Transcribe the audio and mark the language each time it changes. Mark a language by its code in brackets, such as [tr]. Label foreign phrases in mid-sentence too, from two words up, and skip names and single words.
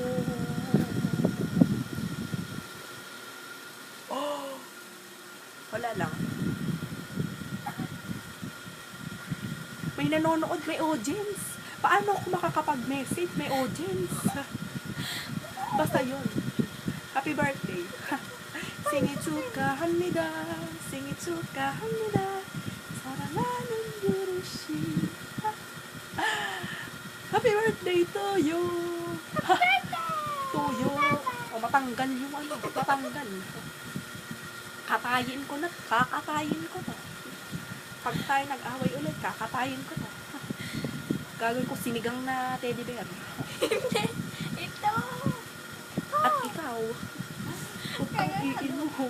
[tl] Oh. Wala lang. May nanonood, may audience. Paano ako makakapag-message? May audience. Basta yun. [en] Happy birthday. [ko] 생일 축하합니다. 생일 축하합니다. 사랑하는 유루씨. [en] Happy birthday to you. To you. [tl] O, matanggal yung ano. Matanggal. Katayin ko na. Kakatayin ko to. Pag tayo nag-away ulit, kakatayin ko to. Gagawin ko sinigang na teddy bear. Hindi. Ito. At ikaw, huwag kang iinom.